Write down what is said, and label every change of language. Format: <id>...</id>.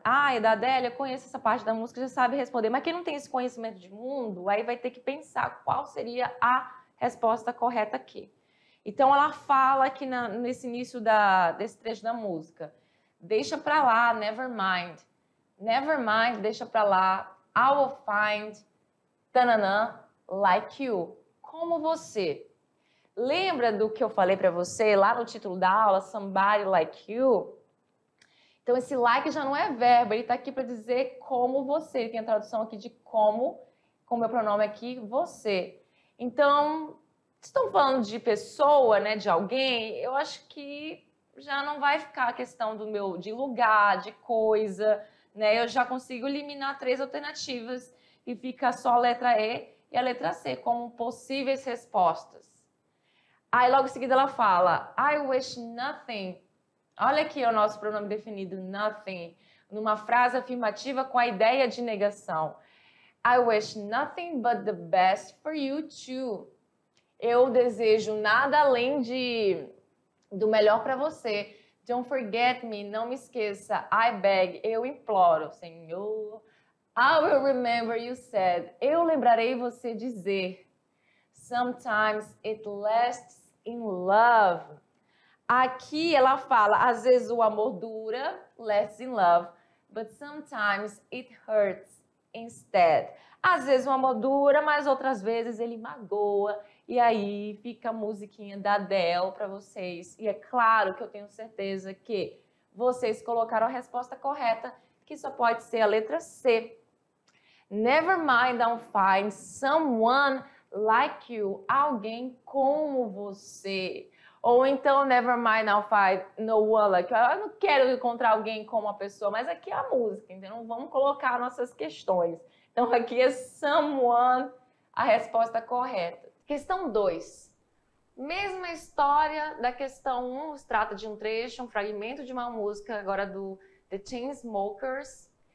<pt>Ah, é da Adele, eu conheço essa parte da música, já sabe responder. Mas quem não tem esse conhecimento de mundo, aí vai ter que pensar qual seria a resposta correta aqui. Então, ela fala aqui nesse início desse trecho da música: deixa pra lá,</pt> <en>never mind. Never mind,</en> <pt>deixa pra lá.</pt> <en>I will find, tananã, like you.</en> <pt>Como você. Lembra do que eu falei pra você lá no título da aula,</pt> <en>somebody like you?</en> <pt>Então, esse like já não é verbo, ele tá aqui pra dizer como você. Tem a tradução aqui de como, com o meu pronome aqui, você. Então, estão falando de pessoa, né, de alguém, eu acho que já não vai ficar a questão de lugar, de coisa, né? Eu já consigo eliminar 3 alternativas e fica só a letra E e a letra C como possíveis respostas. Aí logo em seguida ela fala:</pt> <en>I wish nothing.</en> <pt>Olha aqui o nosso pronome definido, nothing, numa frase afirmativa com a ideia de negação.</pt> <en>I wish nothing but the best for you too.</en> <pt>Eu desejo nada além do melhor para você.</pt> <en>Don't forget me,</en> <pt>não me esqueça.</pt> <en>I beg,</en> <pt>eu imploro, Senhor.</pt> <en>I will remember you said.</en> <pt>Eu lembrarei você dizer.</pt> <en>Sometimes it lasts in love.</en> <pt>Aqui ela fala, às vezes o amor dura,</pt> <en>lasts in love, but sometimes it hurts instead.</en> <pt>Às vezes o amor dura, mas outras vezes ele magoa. E aí fica a musiquinha da Adele para vocês. E é claro que eu tenho certeza que vocês colocaram a resposta correta, que só pode ser a letra C.</pt> <en>Never mind, I'll find someone like you.</en> <pt>Alguém como você. Ou então,</pt> <en>never mind, I'll find no one like you.</en> <pt>Eu não quero encontrar alguém como a pessoa, mas aqui é a música, então vamos colocar nossas questões. Então aqui é someone, a resposta correta. Questão 2. Mesma história da questão 1, se trata de um trecho, um fragmento de uma música, agora do The Chainsmokers.</pt>